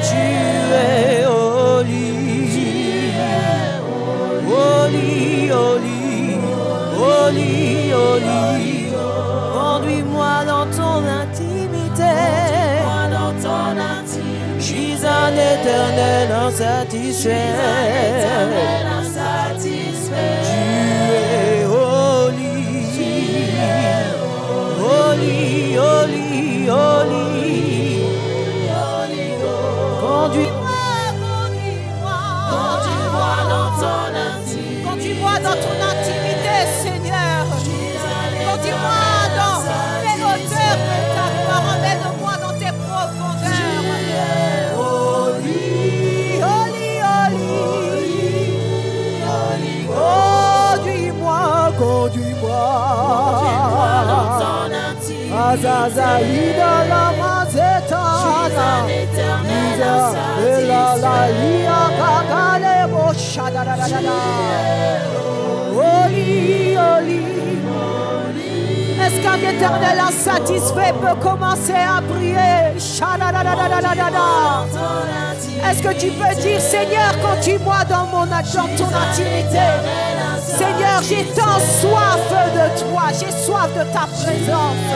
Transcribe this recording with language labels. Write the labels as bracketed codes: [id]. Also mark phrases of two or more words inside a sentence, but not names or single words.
[fr] Tu es [en] holy. Holy, holy, holy, holy. [fr] Conduis-moi dans ton intimité. Moi dans ton intimité. Je suis un éternel insatisfait. Éternel insatisfait. Tu es [en] holy. Holy, holy, holy. Holy Ghost. [fr] Conduis-moi, conduis-moi. Conduis-moi dans ton intimité. Conduis-moi dans ton intimité, Seigneur. Conduis-moi dans les hauteurs de ta gloire. Emmène-moi dans tes profondeurs. [en] Holy, holy, holy. [fr] Conduis-moi, conduis-moi. Conduis-moi dans ton intimité. Azazaïda la mazetana. Un éternel La insatisfait. lia kakale bo shadadadada. [en] Holy, holy. [fr] Est-ce qu'un éternel insatisfait peut commencer à prier? Shadadadadadada. Est-ce que tu peux dire, Seigneur, conduis-moi dans ton intimité. Seigneur, j'ai tant soif de toi, j'ai soif de ta présence.